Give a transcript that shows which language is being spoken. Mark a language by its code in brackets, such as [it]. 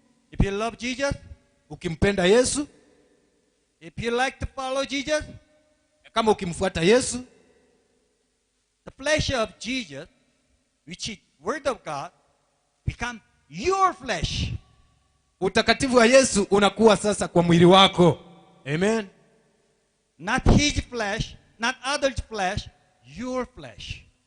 [en] If you love Jesus, [sw] ukimpenda Yesu, [en] if you like to follow Jesus, [sw] kama ukimfuata Yesu, [en] the flesh of Jesus, which is word of God, become your flesh. [sw] Utakatifu wa Yesu unakuwa sasa kwa mwili wako. Amen. [en] Not his flesh, not others' flesh, your flesh.